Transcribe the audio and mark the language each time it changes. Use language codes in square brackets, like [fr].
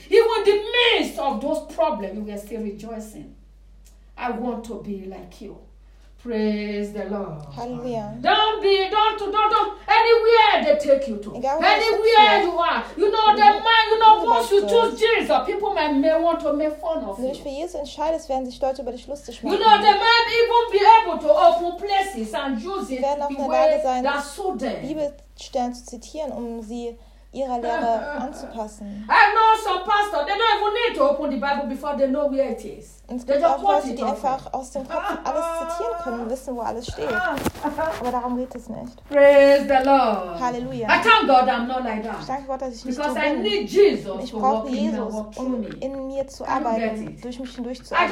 [en] Even in the midst of those problems, you are still rejoicing. I want to be like you. Praise the Lord. Hallelujah. Don't anywhere they take you to. Anywhere you are. You know, the man, you know, once you choose Jesus, people may want to make fun of you. [de] Für Jesus entscheidest, werden sich Leute über dich lustig machen. [en] You know, they might even be able to open places and use it in ways that suit them. [de] Bibelstellen zu zitieren, um sie ihrer Lehre anzupassen. [en] I know some pastor, they don't even need to open the Bible before they know where it is. [de] Es gibt auch Leute, die einfach aus dem Kopf alles zitieren können und wissen, wo alles steht. Aber darum geht es nicht. Praise the Lord. Halleluja. [en] I thank God I'm not like that. [de] Ich danke Gott, dass ich [en] because [de] nicht so bin. [en] I need Jesus, [de] ich brauche Jesus, um in mir zu arbeiten, durch mich hindurch zu arbeiten.